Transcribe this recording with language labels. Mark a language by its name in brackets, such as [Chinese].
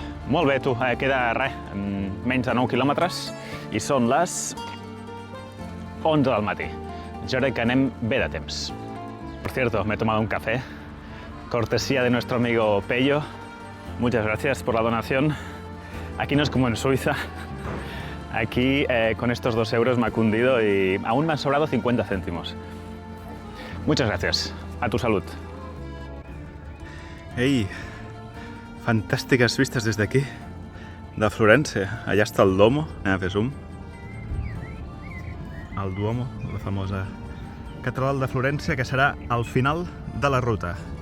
[Catalan] Molt bé, tu, queda res, menys de 9 quilòmetres i són les 11 del matí. Jo crec que anem bé de temps. [Spanish] Por cierto, me he tomado un café, cortesía de nuestro amigo Pello. Muchas gracias por la donación. Aquí no es como en Suiza. Aquí, con estos 2 euros me ha cundido y aún me han sobrado 50 céntimos. Muchas gracias. A tu salud. [Catalan] Ei, fantàstiques vistes des d'aquí, de Florència. Allà està el Duomo, anem a fer zoom. El Duomo, la famosa catedral de Florència, que serà al final de la ruta.